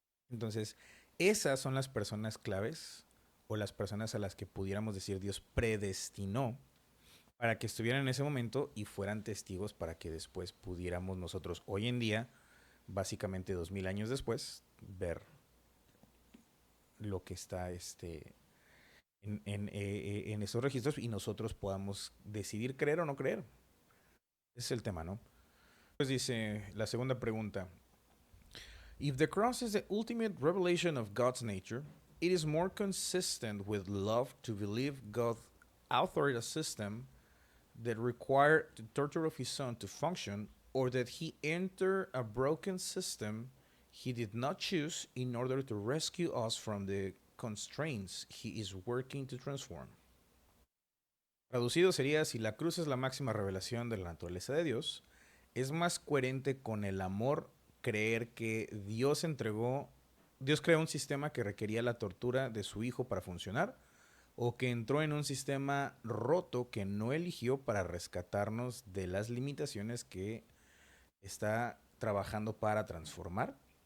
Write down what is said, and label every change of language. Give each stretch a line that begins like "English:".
Spanish: Entonces, esas son las personas claves o las personas a las que pudiéramos decir Dios predestinó para que estuvieran en ese momento y fueran testigos para que después pudiéramos nosotros hoy en día, básicamente 2000 años después, ver lo que está en esos registros y nosotros podamos decidir creer o no creer. Ese es el tema, ¿no? Pues dice la segunda pregunta.
English: If the cross is the ultimate revelation of God's nature, it is more consistent with love to believe God authored a system that required the torture of his son to function, or that he entered a broken system he did not choose in order to rescue us from the constraints he is working to transform.
Spanish: Traducido sería, si la cruz es la máxima revelación de la naturaleza de Dios, es más coherente con el amor creer que Dios creó un sistema que requería la tortura de su hijo para funcionar, o que entró en un sistema roto que no eligió para rescatarnos de las limitaciones que está trabajando para transformar.